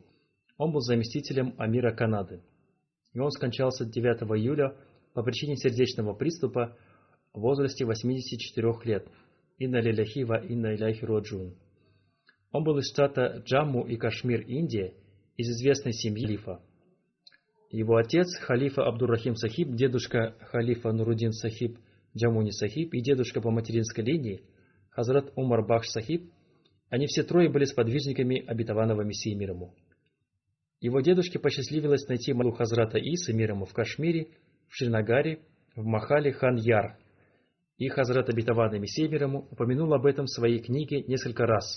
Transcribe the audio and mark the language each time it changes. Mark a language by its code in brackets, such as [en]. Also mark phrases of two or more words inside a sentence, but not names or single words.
[ru] Он был заместителем амира Канады. И он скончался 9 июля по причине сердечного приступа в возрасте 84 лет. [ar] إنا لله وإنا إليه راجعون. [ru] Он был из штата Джамму и Кашмир, Индия, из известной семьи халифа. Его отец, халифа Абдур-Рахим Сахиб, дедушка халифа Нуруддин Сахиб Джамуни Сахиб и дедушка по материнской линии, Хазрат Умар Бахш Сахиб, Они все трое были сподвижниками обетованного Мессии мир ему. Его дедушке посчастливилось найти молитву Хазрата Исы мир ему в Кашмире, в Шринагаре, в Махале Хан-Яр. И Хазрат обетованный Мессия мир ему упомянул об этом в своей книге несколько раз.